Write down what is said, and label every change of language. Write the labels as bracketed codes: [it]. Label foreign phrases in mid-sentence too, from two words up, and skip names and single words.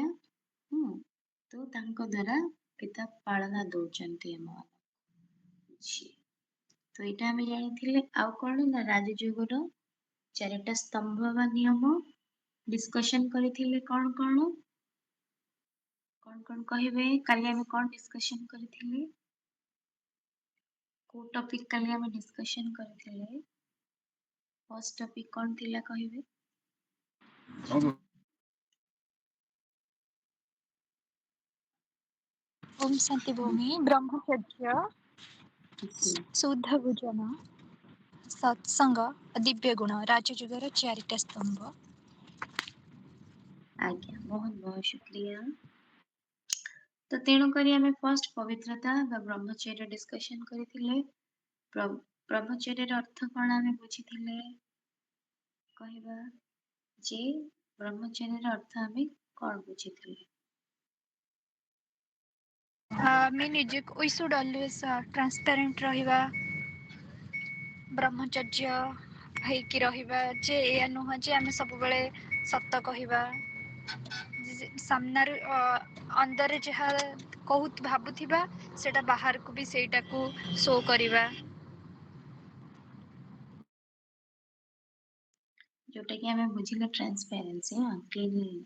[or] ତ ତାଙ୍କ ଦ୍ଵାରା ପିତା ପାଳନା ଦଉଛନ୍ତି ତ ଏଇଟା ଆମେ ଜାଣିଥିଲେ ଆଉ କଣ ନା ରାଜଯୁଗର ଚାରିଟା ସ୍ତମ୍ଭ ବା ନିୟମ ଡିସ୍କସନ କରିଥିଲେ କଣ କଣ କହିବେ କାଲି ଆମେ କଣ ଡିସ୍କସନ କରିଥିଲେ? କୋଉ ଟପିକ କାଲି ଆମେ ଡିସ୍କସନ କରିଥିଲେ? [en] first topic [or] କଣ ଥିଲା କହିବେ? ଓମ୍ ଶାନ୍ତି ଭୂମି ବ୍ରହ୍ମଚର୍ଯ୍ୟ ଶୁଦ୍ଧ ଭୋଜନ ସତ୍ସଙ୍ଗ ଦିବ୍ୟ ଗୁଣ ରାଜଯୁଗର ଚାରିଟା ସ୍ତମ୍ଭ। ଆଜ୍ଞା [hi] बहुत बहुत शुक्रिया। [or] ତ ତେଣୁକରି ଆମେ ଫର୍ଷ୍ଟ ପବିତ୍ରତା ବା ବ୍ରହ୍ମଚର୍ୟ ଡିସ୍କସନ କରିଥିଲେ। ବ୍ରହ୍ମଚର୍ୟର ଅର୍ଥ କଣ ଆମେ ବୁଝିଥିଲେ? କହିବା ଯେ ବ୍ରହ୍ମଚର୍ୟର ଅର୍ଥ ଆମେ କଣ ବୁଝିଥିଲେ? ଆମେ ନିଜକୁ [en] we should always transparent [or] ରହିବା ବ୍ରହ୍ମଚର୍ଯ୍ୟ ହେଇକି ରହିବା ଯେ ଏଇଆ ନୁହଁ ଯେ ଆମେ ସବୁବେଳେ ସତ କହିବା ସାମ୍ନାରେ ଅନ୍ଦରରେ ଯାହା ଭାବୁଥିବା ସେଟା ବାହାରକୁ ବି ସେଇଟାକୁ ଶୋ କରିବା। ଯୋଉଟା କି ଆମେ ବୁଝିଲେ [en] transparency cleanliness.